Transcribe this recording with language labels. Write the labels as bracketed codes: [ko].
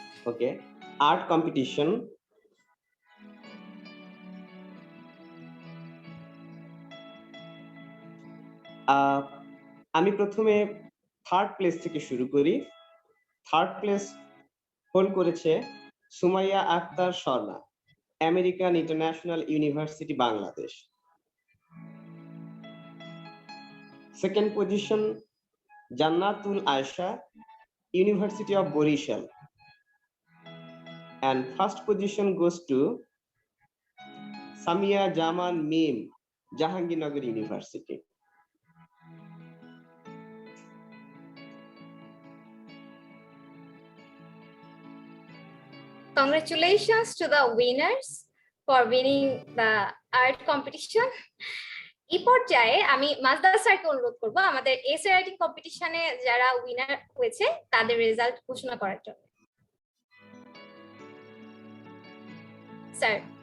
[bn] ওকে, art competition আমি প্রথমে third place থেকে শুরু করি। থার্ড প্লেস হোল্ড করেছে Sumaiya Akter Sharma, American international university Bangladesh. [en] Second position Jannatul Ayesha, University of Borishal, and first position goes to Samia Jaman Mim, Jahangirnagar University. Congratulations to the winners for winning the art competition. [bn] এই পর্যায়ে আমি মাজদার স্যারকে অনুরোধ করব আমাদের essay writing কম্পিটিশনে যারা উইনার হয়েছে তাদের রেজাল্ট ঘোষণা করার জন্য। স্যার,